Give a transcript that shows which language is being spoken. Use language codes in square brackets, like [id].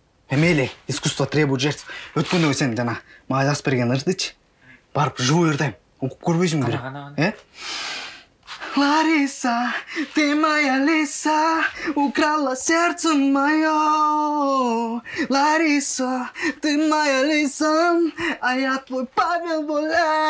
[ru] Мейли, искусство требует жертв. [ky] Өткөндө сен жана мага жазып берген ырдычы. Барып живой ырдайм. Окуп көрбөйсүң беле? [ru] Лариса, ты моя лиса, украла сердце мое. Лариса, ты моя лиса, а я твой Павел Воля.